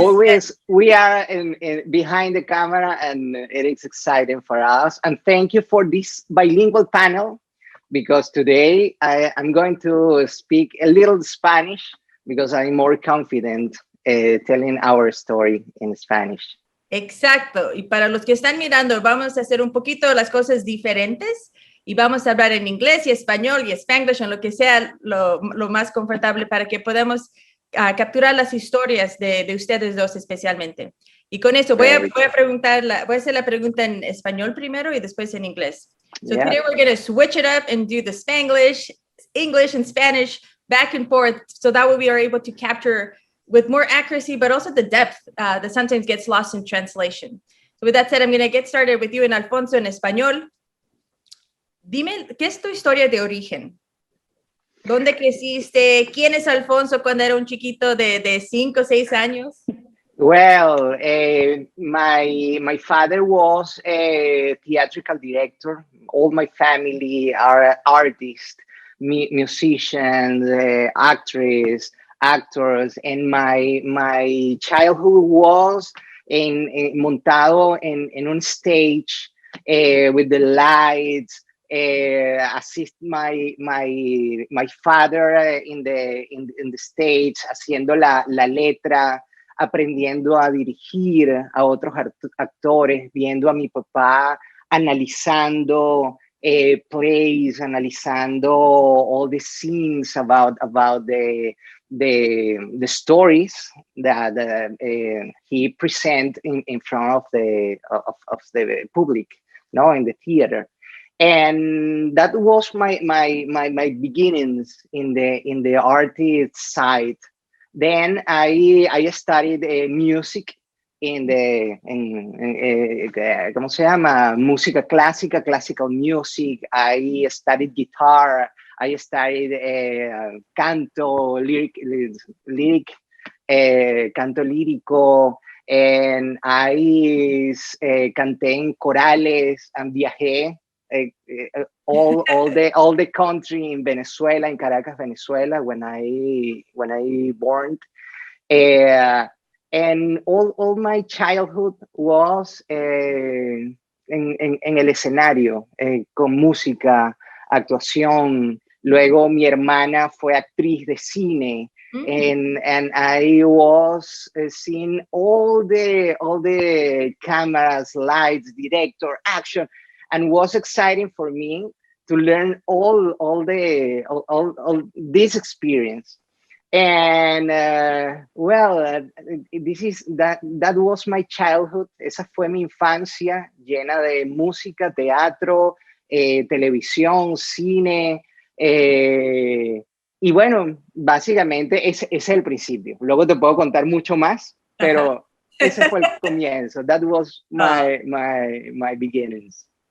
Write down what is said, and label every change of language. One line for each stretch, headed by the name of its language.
English: Always, we are behind the camera, and it is exciting for us. And thank you for this bilingual panel, because today I'm going to speak a little Spanish because I'm more confident telling our story in Spanish.
Spanish: Exacto. Y para los que están mirando, vamos a hacer un poquito las cosas diferentes y vamos a hablar en inglés y español y Spanglish, en lo que sea lo más confortable para que podamos capturar las historias de ustedes dos especialmente. Y con eso voy a hacer la pregunta en español primero y después en inglés.
English: So today we're going to switch it up and do the Spanglish, English, and Spanish back and forth, so that way we are able to capture with more accuracy, but also the depth that sometimes gets lost in translation. So with that said, I'm going to get started with you and Alfonso
Spanish: en español. Dime, ¿qué es tu historia de origen? ¿Dónde creciste? ¿Quién es Alfonso cuando era un chiquito de 5 o 6 años?
English: Well, my father was a theatrical director. All my family are artists, musicians, actors, and my childhood was
Spanish: montado en un
English: stage with the lights. Assist my father in the stage,
Spanish: haciendo la letra, aprendiendo a dirigir a otros actores, viendo a mi papá analizando
English: plays,
Spanish: analizando
English: all the scenes about the stories that he present in front of the public, in the theater. And that was my beginnings in the artist side. Then I studied music
Spanish: ¿cómo se llama? Música clásica,
English: classical music. I studied guitar. I studied canto, canto lírico. And I
Spanish: canté en corales
English: and
Spanish: viajé
English: all the country in Venezuela, in Caracas, Venezuela, when I born, and all my childhood was
Spanish: en el escenario, con música, actuación. Luego mi hermana fue actriz de cine.
English: And I was seeing all the cameras, lights, director, action. And was exciting for me to learn all this experience. And that was my childhood.
Spanish: Esa fue mi infancia, llena de música, teatro, televisión, cine. Y bueno, básicamente ese es el principio. Luego te puedo contar mucho más, pero ese fue el comienzo.
English: That was my beginnings.